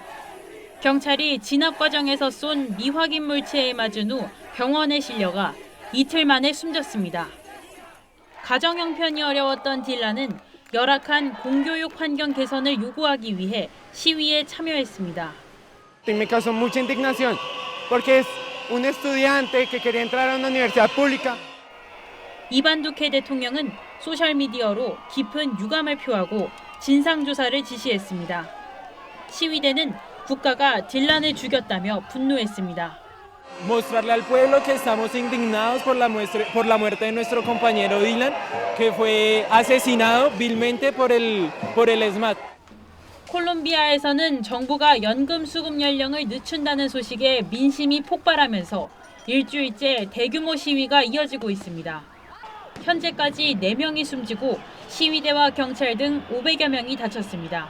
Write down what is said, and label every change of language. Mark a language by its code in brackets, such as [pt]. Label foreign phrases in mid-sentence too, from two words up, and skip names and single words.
[ko] 경찰이 진압 과정에서 쏜 미확인 물체에 맞은 후 병원에 실려가 이틀 만에 숨졌습니다. 가정 형편이 어려웠던 딜란은 열악한 공교육 환경 개선을 요구하기 위해 시위에 참여했습니다. [es] Me causó mucha indignación porque es un estudiante que quería entrar a una universidad pública. [ko] 이반두케 대통령은 소셜미디어로 깊은 유감을 표하고 진상조사를 지시했습니다. 시위대는 국가가 딜란을 죽였다며 분노했습니다. [es] Mostrarle al pueblo que estamos indignados por la muerte de nuestro compañero Dylan, que fue asesinado vilmente por el SMAT. [ko] 콜롬비아에서는 정부가 연금 수급 연령을 늦춘다는 소식에 민심이 폭발하면서 일주일째 대규모 시위가 이어지고 있습니다. 현재까지 4명이 숨지고 시위대와 경찰 등 500여 명이 다쳤습니다.